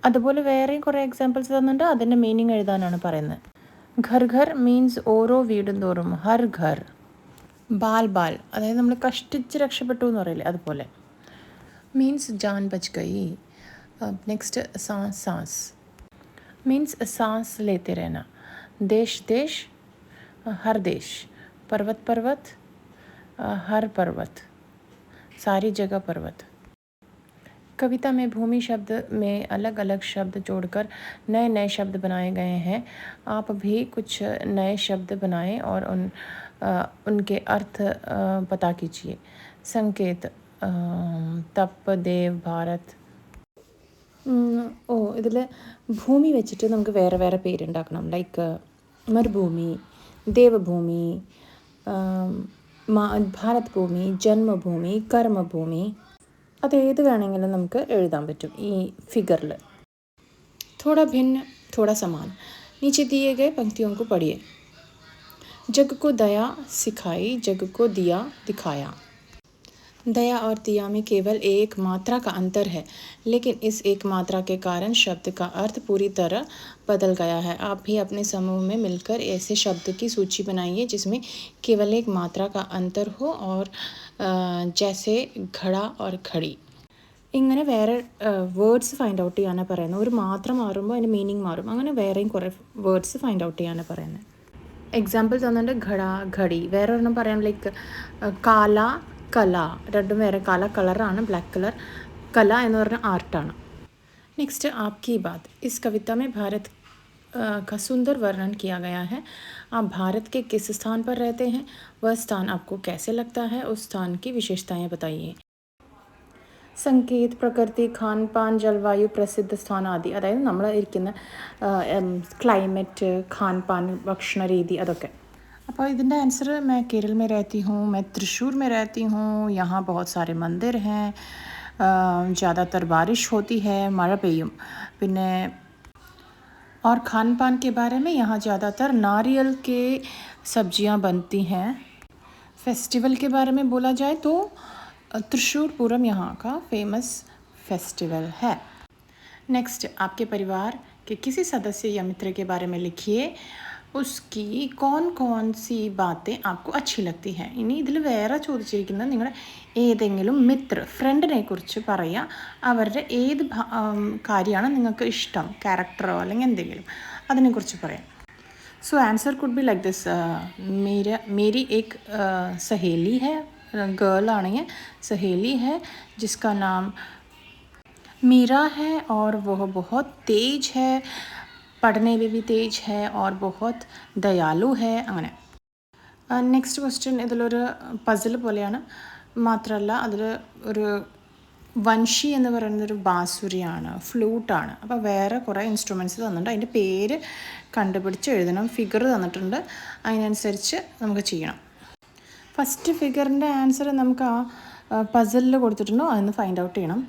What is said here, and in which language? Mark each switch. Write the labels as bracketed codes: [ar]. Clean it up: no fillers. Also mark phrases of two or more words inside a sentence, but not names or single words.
[ml] അതുപോലെ വേറെയും കുറേ എക്സാമ്പിൾസ് തന്നിട്ട് അതിൻ്റെ മീനിങ് എഴുതാനാണ് പറയുന്നത്. [hi] घर घर [ml] മീൻസ് ഓരോ വീടും തോറും, [hi] हर घर. बाल बाल [ml] അതായത് നമ്മൾ കഷ്ടിച്ച് രക്ഷപ്പെട്ടു എന്ന് പറയില്ലേ, അതുപോലെ. [hi] മീൻസ് जान बच गई. നെക്സ്റ്റ് सांस सांस मीन्स सांस लेते रहना. देश देश, हर देश. पर्वत पर्वत, हर पर्वत, सारी जगह पर्वत. कविता में भूमि शब्द में अलग अलग शब्द जोड़कर नए नए शब्द बनाए गए हैं. आप भी कुछ नए शब्द बनाएं और उनके अर्थ पता कीजिए. संकेत, तप, देव, भारत. [ml] ഇതിൽ ഭൂമി വെച്ചിട്ട് നമുക്ക് വേറെ വേറെ പേരുണ്ടാക്കണം. ലൈക്ക് മരുഭൂമി, ദേവഭൂമി, ഭാരത് ഭൂമി, ജന്മഭൂമി, കർമ്മഭൂമി. അതേത് വേണമെങ്കിലും നമുക്ക് എഴുതാൻ പറ്റും ഈ ഫിഗറിൽ. [hi] थोड़ा भिन्न थोड़ा समान. नीचे दिए गए पंक्तियों को पढ़िए. जग को दया सिखाई, जग को दिया दिखाया. दया और दिया में केवल एक मात्रा का अंतर है, लेकिन इस एक मात्रा के कारण शब्द का अर्थ पूरी तरह बदल गया है. आप भी अपने समूह में मिलकर ऐसे शब्द की सूची बनाइए जिसमें केवल एक मात्रा का अंतर हो, और जैसे घड़ा और घड़ी. [ml] ഇങ്ങനെ വേറെ [en] words find out [ml] ചെയ്യാനാണ് പറയുന്നത്. ഒരു മാത്രം മാറുമ്പോൾ അതിൻ്റെ മീനിങ് മാറും. അങ്ങനെ വേറെയും കുറേ [en] words find out [ml] ചെയ്യാനാണ് പറയുന്നത്. എക്സാമ്പിൾ തന്നിട്ട് ഘട, ഘടി. വേറെ ഒരെണ്ണം പറയാം, ലൈക്ക് കാല, കല. രണ്ടും വേറെ. കാല കളറാണ്, [en] black colour. [ml] കല എന്ന് പറഞ്ഞാൽ ആർട്ടാണ്. [hi] നെക്സ്റ്റ് आपकी बात. इस कविता में भारत का सुंदर वर्णन किया गया है. आप भारत के किस स्थान पर रहते हैं? वह स्थान आपको कैसे लगता है? उस स्थान की विशेषताएं बताइए. संगीत, प्रकृति, खानपान, जलवायु, प्रसिद्ध स्थान आदि. [ml] അതായത് നമ്മൾ ഇരിക്കുന്ന ക്ലൈമറ്റ്, ഖാൻപാൻ, ഭക്ഷണ രീതി, അതൊക്കെ. അപ്പോൾ ഇതിൻ്റെ ആൻസർ, [hi] मैं केरल में रहती हूँ, मैं त्रिशूर में रहती हूँ, यहाँ बहुत सारे मंदिर हैं, ज़्यादातर बारिश होती है, [ml] മഴ പെയ്യും. [hi] പിന്നെ और खान पान के बारे में, यहाँ ज़्यादातर नारियल के सब्जियाँ बनती हैं. फेस्टिवल के बारे में बोला जाए तो त्रिशूर पूरम यहाँ का [en] famous festival [hi] है. नेक्स्ट, आपके परिवार के किसी सदस्य या मित्र के बारे में लिखिए. उसकी कौन कौन सी बातें आपको अच्छी लगती हैं. [ml] ഇനി ഇതിൽ വേറെ ചോദിച്ചിരിക്കുന്നത് നിങ്ങളുടെ ഏതെങ്കിലും മിത്ര, ഫ്രണ്ടിനെ കുറിച്ച് പറയുക. അവരുടെ ഏത് കാര്യമാണ് നിങ്ങൾക്ക് ഇഷ്ടം, ക്യാരക്ടറോ അല്ലെങ്കിൽ എന്തെങ്കിലും, അതിനെക്കുറിച്ച് പറയാം. [en] So answer could be like this. [hi] मेरी एक सहेली है, गर्ल आनी है, सहेली है, जिसका नाम मीरा है और वह बहुत तेज है, पढ़ने में भी तेज है और बहुत दयालु है. [ml] അങ്ങനെ. [en] next question [ml] ഇതിലൊരു പസിൽ പോലെയാണ്. മാത്രമല്ല അതിൽ ഒരു വൻഷി എന്ന് പറയുന്നതൊരു ബാസുരിയാണ്, ഫ്ലൂട്ടാണ്. അപ്പോൾ വേറെ കുറേ ഇൻസ്ട്രുമെൻറ്റ്സ് തന്നിട്ടുണ്ട്. അതിൻ്റെ പേര് കണ്ടുപിടിച്ച് എഴുതണം. ഫിഗർ തന്നിട്ടുണ്ട്, അതിനനുസരിച്ച് നമുക്ക് ചെയ്യണം. ഫസ്റ്റ് ഫിഗറിൻ്റെ ആൻസർ നമുക്ക് ആ പസിലിൽ കൊടുത്തിട്ടുണ്ടോ അതൊന്ന് [en] find out [ml] ചെയ്യണം.